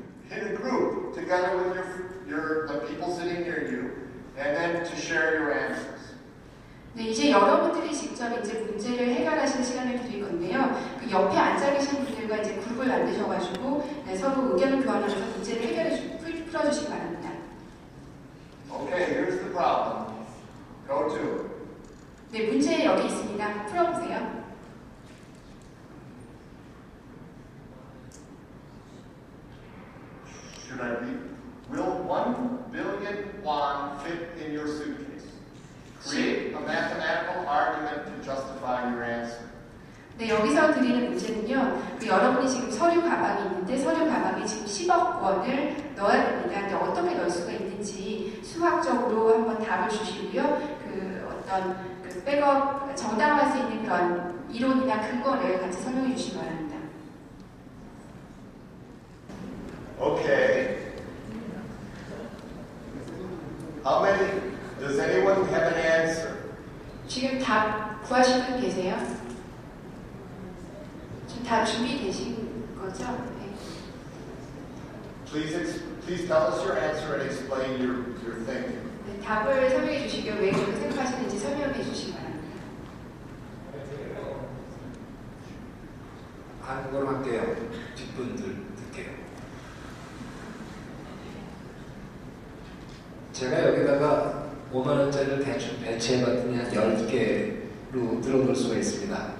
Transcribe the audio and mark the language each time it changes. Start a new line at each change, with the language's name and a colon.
English: In a group, together with the people sitting near you, and then to share your answers.
Korean: 네, 이제 여러분들이 직접 이제 문제를 해결하시는 시간을 드릴 건데요. 그 옆에 앉아 계신 분들과 이제 그룹을 만드셔가지고 네, 서로 의견을 교환하면서 문제를 풀어주시기 바랍니다.
English: Okay, here's the problem. Go to.
Korean: 네, 문제 여기 있습니다. 풀어보세요.
English: Should I read? Will 1 billion won fit in your suitcase? Create a mathematical argument to justify your answer.
Korean: 네, 여기서 드리는 문제는요. 그 여러분이 지금 서류 가방이 있는데 서류 가방에 지금 10억 원을 넣어야 됩니다. 근데 어떻게 넣을 수가 있는지 수학적으로 한번 답을 주시고요. 그 어떤 그 백업 정당화할 수 있는 그런 이론이나 근거를 같이 설명해 주시기 바랍니다.
English: Okay. How many? Does anyone have an answer?
Korean: 지금 답 구하신 분 계세요? 지금 다 준비되신 거죠? 네.
English: Please tell us your answer and explain your thinking.
Korean: 네, 답을 설명해 주시고요. 왜 그렇게 생각하시는지 설명해 주시기 바랍니다. 한국어로 할게요. 뒷분들 듣게요. 제가 여기다가 5만 원짜리를 대충 배치해봤더니 한 10개로 늘어놓을 수가 있습니다.